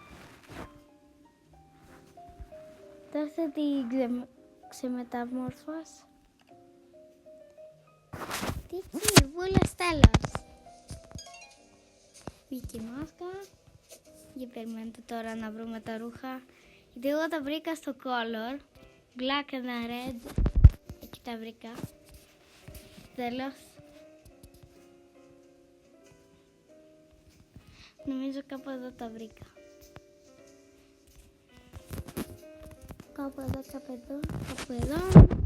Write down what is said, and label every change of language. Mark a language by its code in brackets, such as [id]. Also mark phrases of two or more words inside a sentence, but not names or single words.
[el] Τώρα θα την ξεμεταμορφώσω. Τι βούλες, τέλος. Βγήκε η μάσκα. Για περιμένετε τώρα να βρούμε τα ρούχα. Γιατί εγώ τα βρήκα στο color. [en] Black and red. [el] Εκεί τα βρήκα. Τέλος. Νομίζω κάπου εδώ τα βρήκα. Κάπου εδώ.